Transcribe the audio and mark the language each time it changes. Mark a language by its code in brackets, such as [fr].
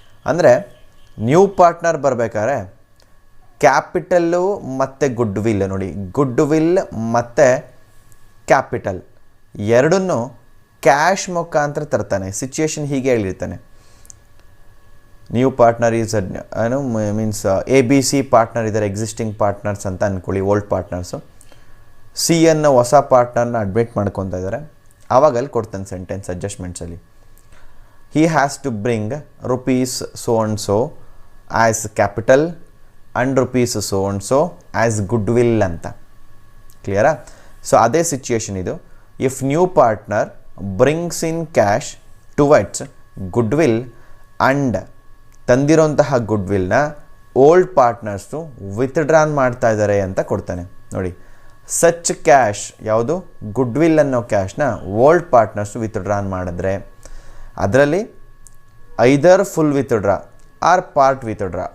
[kn] ಅಂದರೆ new partner ಬರಬೇಕಾದ್ರೆ capital ಮತ್ತು ಗುಡ್ ವಿಲ್ ನೋಡಿ, ಗುಡ್ ವಿಲ್ ಮತ್ತು ಕ್ಯಾಪಿಟಲ್ ಎರಡನ್ನೂ ಕ್ಯಾಶ್ ಮುಖಾಂತರ ತರ್ತಾನೆ. ಸಿಚುಯೇಷನ್ ಹೀಗೆ ಹೇಳಿರ್ತಾನೆ, ನ್ಯೂ ಪಾರ್ಟ್ನರ್ ಈಸ್ ಏನು ಮೀನ್ಸ್ ABC ಪಾರ್ಟ್ನರ್ ಇದ್ದಾರೆ, ಎಕ್ಸಿಸ್ಟಿಂಗ್ ಪಾರ್ಟ್ನರ್ಸ್ ಅಂತ ಅಂದ್ಕೊಳ್ಳಿ, ಓಲ್ಡ್ ಪಾರ್ಟ್ನರ್ಸು. C ಅನ್ನೋ ಹೊಸ ಪಾರ್ಟ್ನರ್ನ ಅಡ್ಮಿಟ್ ಮಾಡ್ಕೊತಾ ಇದ್ದಾರೆ. ಆವಾಗ ಅಲ್ಲಿ ಕೊಡ್ತಾನೆ sentence ಅಡ್ಜಸ್ಟ್ಮೆಂಟ್ಸಲ್ಲಿ, [en] he has to bring rupees so and so as capital and rupees so and so as goodwill [kn] ಅಂತ. ಕ್ಲಿಯರಾ? ಸೊ ಅದೇ ಸಿಚುಯೇಷನ್ ಇದು. [en] if new partner brings in cash towards goodwill and [kn] ತಂದಿರೋಂತಹ ಗುಡ್ವಿಲ್ನ old partners withdrawn ಮಾಡ್ತಾ ಇದ್ದಾರೆ ಅಂತ ಕೊಡ್ತಾನೆ ನೋಡಿ. Such cash ಯಾವುದು, ಗುಡ್ವಿಲ್ ಅನ್ನೋ ಕ್ಯಾಶ್ನ ಓಲ್ಡ್ ಪಾರ್ಟ್ನರ್ಸು ವಿತ್ಡ್ರಾನ್ ಮಾಡಿದ್ರೆ ಅದರಲ್ಲಿ [en] Either full withdraw or part withdraw.